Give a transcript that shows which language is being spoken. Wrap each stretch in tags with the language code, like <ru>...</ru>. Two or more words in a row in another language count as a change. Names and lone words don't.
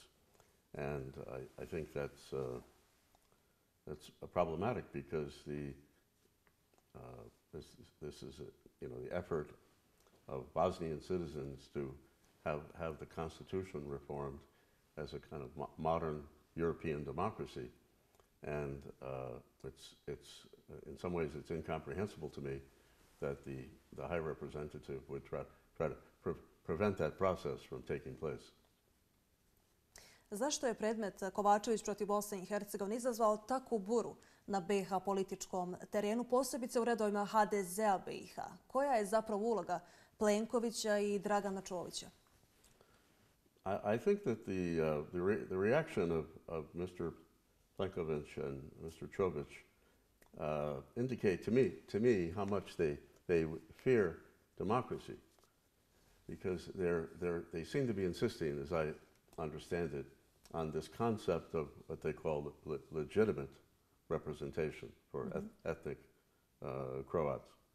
<en>And I think that's problematic because this is the effort of Bosnian citizens to have the constitution reformed as a kind of modern European democracy, and it's in some ways it's incomprehensible to me that the High Representative would try to prevent that process from taking place.</en> <hr>Zašto je predmet Kovačević protiv Bosne i Hercegovine izazvao takvu buru na BiH političkom terenu, posebice u redovima HDZ-a BiH? Koja je zapravo uloga Plenkovića i Dragana Čovića?</hr> <en>I think that the reaction of Mr. Plenković and Mr. Čović indicate to me how much they fear democracy, because they seem to be insisting, as I understand it, on this concept of what they call legitimate representation for ethnic Croats.</en>